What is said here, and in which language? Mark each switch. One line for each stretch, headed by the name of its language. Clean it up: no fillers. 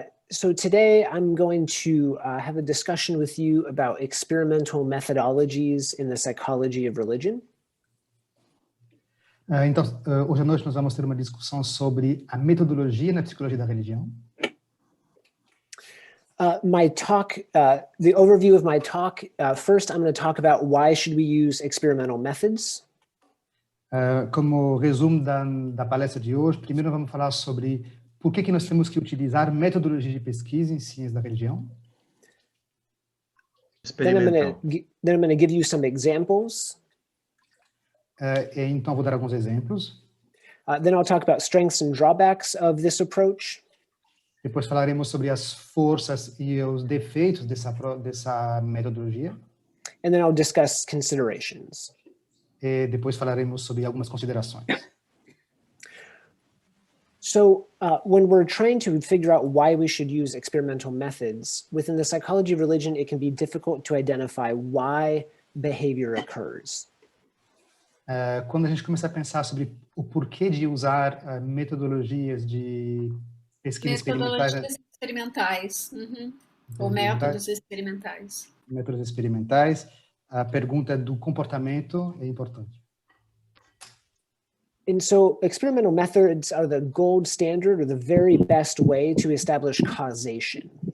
English: So today I'm going to have a discussion with you about experimental methodologies in the psychology of religion.
Portuguese: Então, hoje à noite nós vamos ter uma discussão sobre a metodologia na psicologia da religião.
English: My talk, the overview of my talk, first I'm going to talk about why should we use experimental methods.
Portuguese: Como resumo da palestra de hoje, primeiro vamos falar sobre por que nós temos que utilizar metodologia de pesquisa em ciências da religião.
English: Then I'm going to give you some examples.
Portuguese: Então vou dar alguns exemplos.
English: Then I'll talk about strengths and drawbacks of this approach.
Portuguese: Depois falaremos sobre as forças e os defeitos dessa metodologia.
English: And then I'll discuss considerations.
Portuguese: E depois falaremos sobre algumas considerações.
English: So when we're trying to figure out why we should use experimental methods, within the psychology of religion, it can be difficult to identify why behavior occurs.
Portuguese: Quando a gente começa a pensar sobre o porquê de usar metodologias de pesquisa experimentais... Metodologias experimentais. Uhum. Ou métodos experimentais. Métodos experimentais. A pergunta do comportamento é importante.
English: And so experimental methods are the gold standard or the very best way to establish causation.